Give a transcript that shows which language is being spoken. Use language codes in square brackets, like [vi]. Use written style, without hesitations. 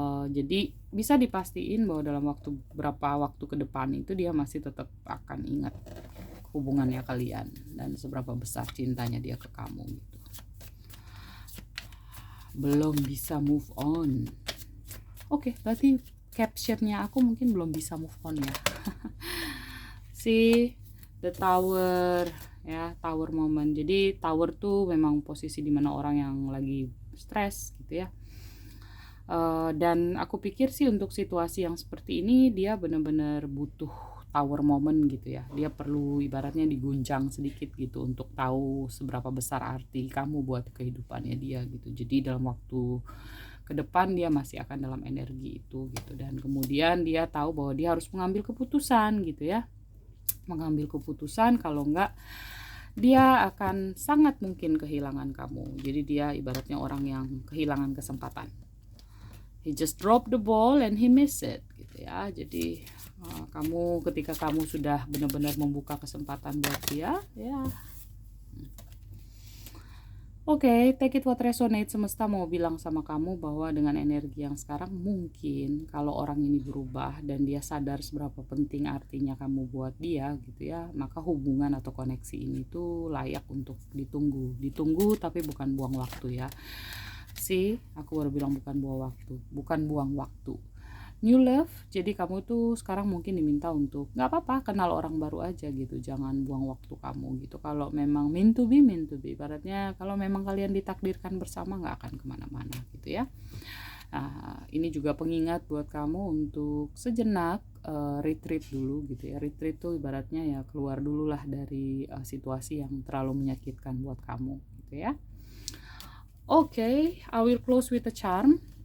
[id] Jadi bisa dipastiin bahwa dalam beberapa waktu ke depan itu dia masih tetap akan ingat hubungannya kalian dan seberapa besar cintanya dia ke kamu gitu. Belum bisa move on. Oke, berarti captionnya aku mungkin belum bisa move on ya. [en] See the tower ya, tower moment. [id] Jadi tower tuh memang posisi dimana orang yang lagi stres gitu ya. Dan aku pikir sih untuk situasi yang seperti ini dia benar-benar butuh tower moment gitu ya. Dia perlu ibaratnya diguncang sedikit gitu untuk tahu seberapa besar arti kamu buat kehidupannya dia gitu. Jadi dalam waktu ke depan dia masih akan dalam energi itu gitu, dan kemudian dia tahu bahwa dia harus mengambil keputusan gitu ya. Mengambil keputusan, kalau enggak dia akan sangat mungkin kehilangan kamu. Jadi dia ibaratnya orang yang kehilangan kesempatan. [en] He just dropped the ball and he missed it gitu ya. [id] Jadi ketika kamu sudah benar-benar membuka kesempatan buat dia ya. [en] Oke, take it what resonate. [id] Semesta mau bilang sama kamu bahwa dengan energi yang sekarang mungkin kalau orang ini berubah dan dia sadar seberapa penting artinya kamu buat dia gitu ya, maka hubungan atau koneksi ini tuh layak untuk ditunggu. Ditunggu tapi bukan buang waktu ya. Aku baru bilang bukan buang waktu. [en] New love, [id] jadi kamu tuh sekarang mungkin diminta untuk nggak apa-apa kenal orang baru aja gitu, jangan buang waktu kamu gitu. Kalau memang [en] meant to be, [id] ibaratnya kalau memang kalian ditakdirkan bersama nggak akan kemana-mana gitu ya. Nah, ini juga pengingat buat kamu untuk sejenak retreat dulu gitu ya. Retreat tuh ibaratnya ya keluar dulu lah dari situasi yang terlalu menyakitkan buat kamu gitu ya. [en] Oke, I will close with a charm.